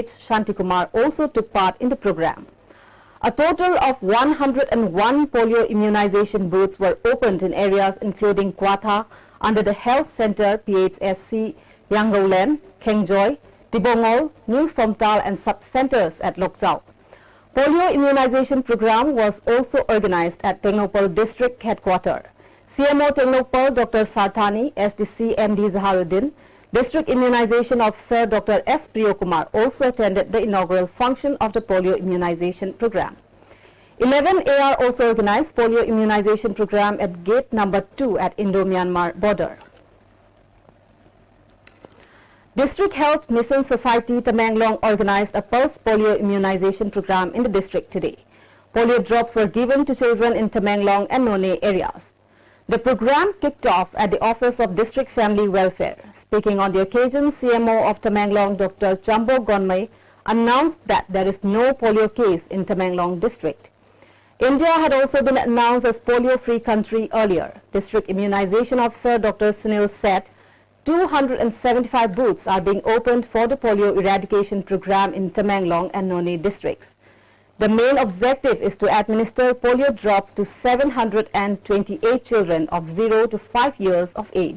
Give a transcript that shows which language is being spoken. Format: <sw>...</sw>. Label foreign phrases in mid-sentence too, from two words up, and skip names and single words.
<en>Shantikumar also took part in the program. A total of 101 polio immunization booths were opened in areas including Kwatha under the Health Center PHSC, Yangolen, Kengjoy, Tibongol, New Somtal and sub-centers at Lokjau. Polio immunization program was also organized at Tengnoupal District Headquarters. CMO Tengnoupal Dr. Sarthani, SDC MD Zaharuddin, District Immunization Officer Dr. S. Priyokumar also attended the inaugural function of the polio immunization program. 11 AR also organized polio immunization program at gate number 2 at Indo-Myanmar border. District Health Mission Society Tamenglong organized a pulse polio immunization program in the district today. Polio drops were given to children in Tamenglong and Noneh areas. The program kicked off at the Office of District Family Welfare. Speaking on the occasion, CMO of Tamenglong Dr. Chambo Gonmai announced that there is no polio case in Tamenglong district. India had also been announced as polio-free country earlier. District Immunization Officer Dr. Sunil said 275 booths are being opened for the polio eradication program in Tamenglong and Noneh districts. The main objective is to administer polio drops to 728 children of 0 to 5 years of age.</en>